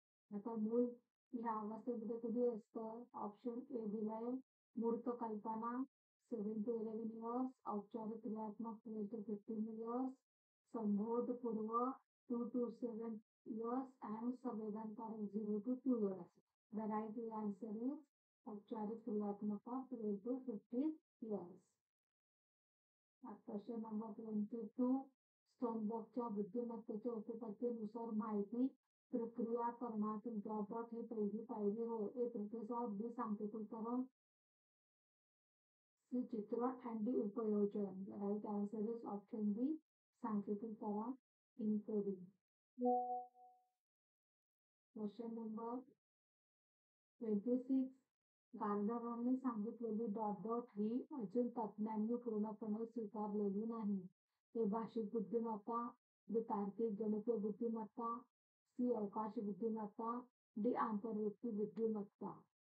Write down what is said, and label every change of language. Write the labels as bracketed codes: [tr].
[mr] आता मूळ ह्या अवस्थेमध्ये कधी असतं? ऑप्शन ए दिलाय मूर्त कल्पना 7 to 11 years, औपचारिक क्रियात्मक 12 to 15 years, संबोध पूर्व 2 to 7 years and संवेदनकारक 0 to 2 years. [en] The right answer is औपचारिक क्रियात्मक 12 to 15 years. Question number 22. [mr] स्टोनबर्गच्या बुद्धिमत्तेच्या उपपत्तीनुसार माहिती प्रक्रिया करण्यातील डॉट ही पहिली पायरी होय. ए प्रतिसाद, बी सांकेतीकरण, सी चित्रण and डी उपयोजन. [en] The right answer is option B सांकेतीकरण, encoding. Question number 26. [mr] गार्डनरने सांगितलेली डॉट ही अजून तज्ञांनी पूर्णपणे स्वीकारलेली नाही. हे भाषिक बुद्धिमत्ता, बी तार्किक गणितीय बुद्धिमत्ता, सी अवकाश बुद्धिमत्ता, डी आंतरव्यक्ती बुद्धिमत्ता.